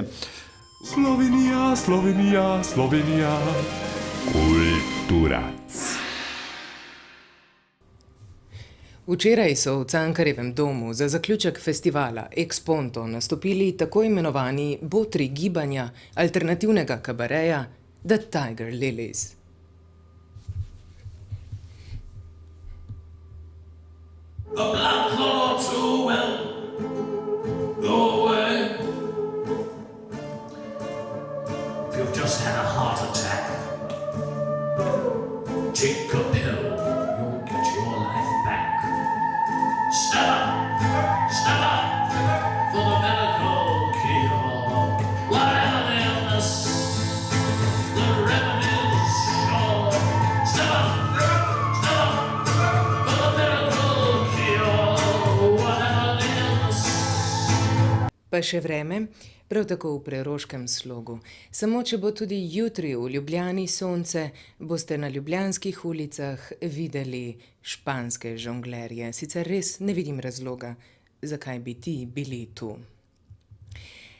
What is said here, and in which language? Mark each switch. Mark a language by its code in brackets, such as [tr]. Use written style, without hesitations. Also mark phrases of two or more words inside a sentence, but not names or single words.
[sl] Slovenija, Slovenija, Slovenija, kulturac. Včeraj so v Cankarjevem domu za zaključek festivala Ex Ponto nastopili tako imenovani botri gibanja alternativnega kabareja The Tiger Lilies. [en] The black cloth too well. Go away. If you've just had a heart attack, take a pill, you'll get your life back. Stand up for the medical cure. Whatever the illness, the remedy's sure. Stand up for the medical cure. Whatever the illness. [sl] Pa še vreme, prav tako v preroškem slogu. Samo če bo tudi jutri v Ljubljani sonce, boste na ljubljanskih ulicah videli španske žonglerje. Sicer res ne vidim razloga, zakaj bi ti bili tu.